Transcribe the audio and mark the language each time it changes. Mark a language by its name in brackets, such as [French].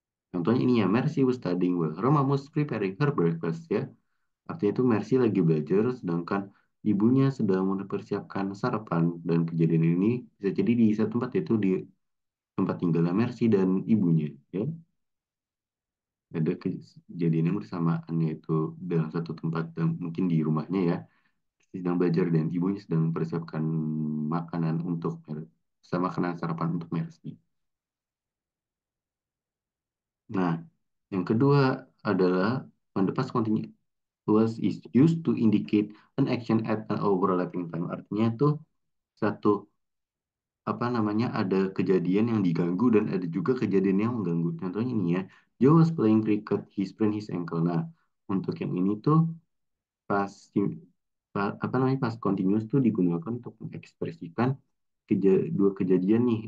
[English] Contohnya ini ya, Mercy was studying while her mom was preparing her breakfast ya. [Indonesian] Artinya itu Mercy lagi belajar sedangkan ibunya sedang mempersiapkan sarapan dan kejadian ini bisa jadi di satu tempat yaitu di tempat tinggalnya Mercy dan ibunya ya. Ada kejadian yang bersamaan yaitu dalam satu tempat dan mungkin di rumahnya ya. Sedang belajar dan ibunya sedang mempersiapkan makanan untuk sama makanan sarapan untuk Mercy. Nah, yang kedua adalah [English] when the past continuous is used to indicate an action at an overlapping time. [Indonesian] Artinya tuh satu apa namanya ada kejadian yang diganggu dan ada juga kejadian yang mengganggu. Contohnya ini ya, [English] Joe was playing cricket, he sprained his ankle. [Indonesian] Nah, untuk yang ini tuh pas apa namanya pas continuous tuh digunakan untuk mengekspresikan dua kejadian nih.